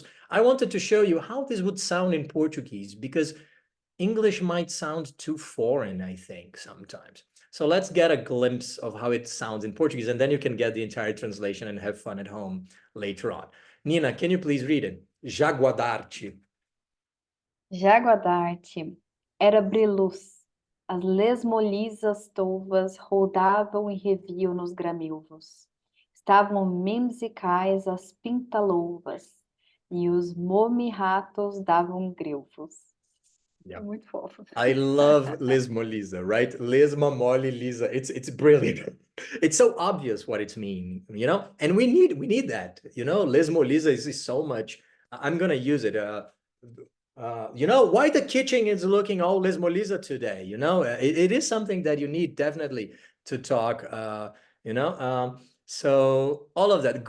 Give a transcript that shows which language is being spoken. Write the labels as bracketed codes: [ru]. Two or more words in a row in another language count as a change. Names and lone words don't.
[en] I wanted to show you how this would sound in Portuguese, because English might sound too foreign, I think, sometimes. So let's get a glimpse of how it sounds in Portuguese, and then you can get the entire translation and have fun at home later on. Nina, can you please read it? [pt] Jaguadarte. Jaguadarte era briluz. As lesmolizas tolvas rodavam e reviam nos gramilvos. Estavam mimsicais as pintalouvas, e os momirratos davam grilvos. [en] Yeah. [pt] Muito fofo. [en] I love Lesmo Lisa, right? Lesma Molly Lisa. It's brilliant. It's so obvious what it's mean, and we need that, Lesmo Lisa is so much. I'm gonna use it. Why the kitchen is looking all Lesmo Lisa today, it is something that you need definitely to talk, so all of that.